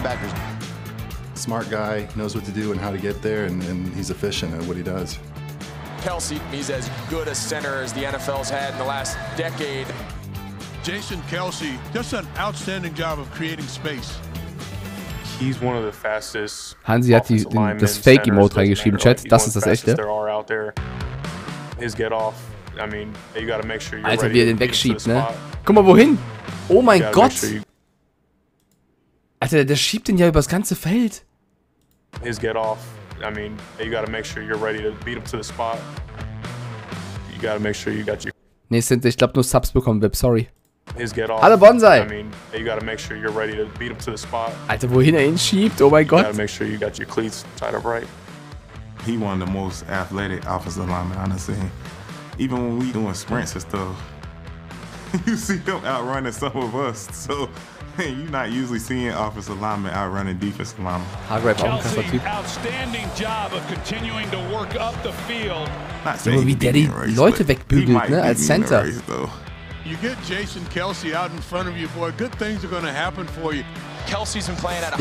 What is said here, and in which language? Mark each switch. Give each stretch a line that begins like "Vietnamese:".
English: linebackers. Smart guy, knows what to do and how to get there, and he's efficient at what he does. Kelsey, he's as good a center as the NFL's had in the last decade. Jason Kelsey, just an outstanding job of creating space. He's one of the fastest.
German: Hansi hat das Fake-Emote reingeschrieben, Chat. Das ist das echte.
English: His get off. I mean, you gotta make sure you're
German: Alter,
English: ready
German: wie er den wegschiebt, ne? Guck mal, wohin? Oh mein Gott! Alter, der schiebt den ja übers ganze Feld.
English: His get off. I mean, you gotta make sure you're ready to beat him to the spot. You gotta make sure you got your.
German: Nee, ich glaube nur Subs bekommen, Web, sorry.
English: His get off.
German: Hallo Bonsai!
English: I mean, you gotta make sure you're ready to beat him to the spot.
German: Alter, wohin er ihn schiebt, oh mein Gott.
English: You gotta make sure you got your cleats tied up right. he one of the most athletic offensive linemen I done seen. Even when we doing sprints and stuff, you see him outrunning some of us. So you're not usually seeing offensive linemen outrunning defensive linemen. Kelsey, outstanding job of continuing to work up the field.
German: So wie der die Leute wegbügelt, ne, als Center.
English: You get Jason Kelsey out in front of you, boy, good things are going to happen for you. Kelsey's been playing at a